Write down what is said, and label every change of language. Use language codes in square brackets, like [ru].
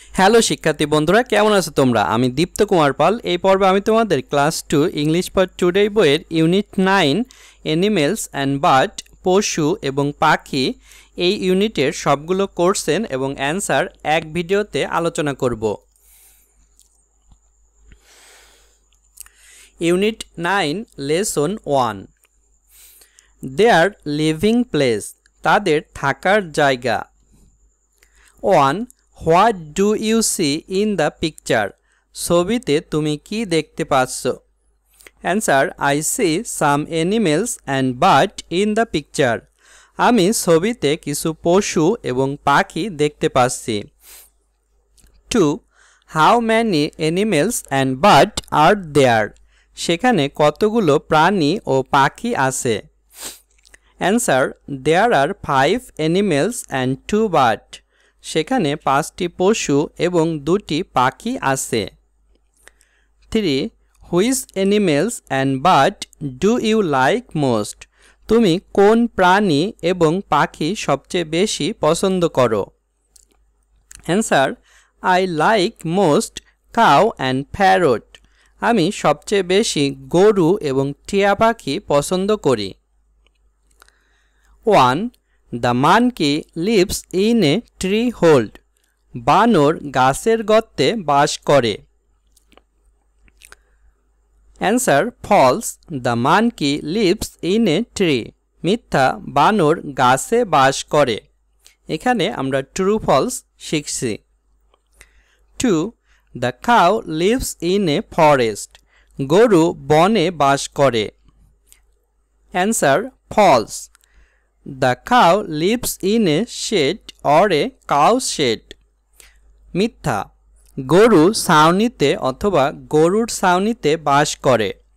[bn] Hello শিক্ষার্থী বন্ধুরা, কেমন আছো তোমরা? আমি দীপ্ত কুমার পাল। এই পর্বে আমি তোমাদের ক্লাস 2 ইংলিশ ফর টুডে বইয়ের ইউনিট 9 অ্যানিমেলস অ্যান্ড বার্ড, পশু এবং পাখি, এই ইউনিটের সবগুলো কোশ্চেন এবং অ্যান্সার এক ভিডিওতে আলোচনা করব। ইউনিট 9 লেসন 1, দেয়ার লিভিং প্লেস, তাদের থাকার জায়গা। 1. [en] What do you see in the picture? [bn] ছবিতে তুমি কি দেখতে পাচ্ছ? [en] Answer: I see some animals and birds in the picture. [bn] আমি ছবিতে কিছু পশু এবং পাখি দেখতে পাচ্ছি। 2. [en] How many animals and birds are there? [bn] সেখানে কতগুলো প্রাণী ও পাখি আছে? [en] Answer: There are 5 animals and 2 birds. [bn] সেখানে 5টি পশু এবং 2টি পাখি আছে। 3. [en] Which animals and birds do you like most? [bn] তুমি কোন প্রাণী এবং পাখি সবচেয়ে বেশি পছন্দ করো? [en] Answer: I like most cow and parrot. [bn] আমি সবচেয়ে বেশি গরু এবং টিয়া পাখি পছন্দ করি। 1. [en] The monkey lives in a tree hole. [bn] বানর গাছের গর্তে বাস করে। [en] Answer: False. The monkey lives in a tree. [bn] মিথ্যা, বানর গাছে বাস করে। এখানে আমরা ট্রু ফলস শিখছি। 2. [en] The cow lives in a forest. [bn] গরু বনে বাস করে। [en] Answer: False. The cow lives in a shed or a cow shed. [bn] মিথ্যা, গরু ছাউনিতে অথবা গরুর ছাউনিতে বাস করে।